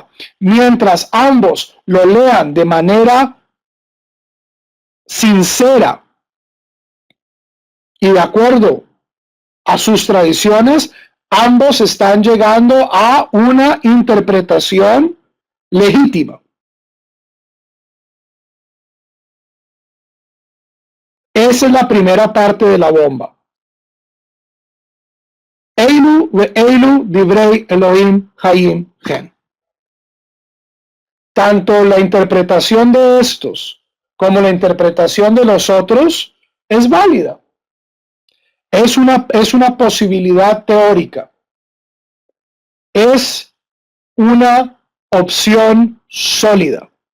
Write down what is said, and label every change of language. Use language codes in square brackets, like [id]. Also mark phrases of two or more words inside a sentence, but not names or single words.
[es] Mientras ambos lo lean de manera sincera y de acuerdo a sus tradiciones, ambos están llegando a una interpretación legítima. Esa es la primera parte de la bomba. [he] אלו ואלו דברי אלהים חיים Gen. [es] Tanto la interpretación de estos como la interpretación de los otros es válida. Es una posibilidad teórica. Es una opción sólida.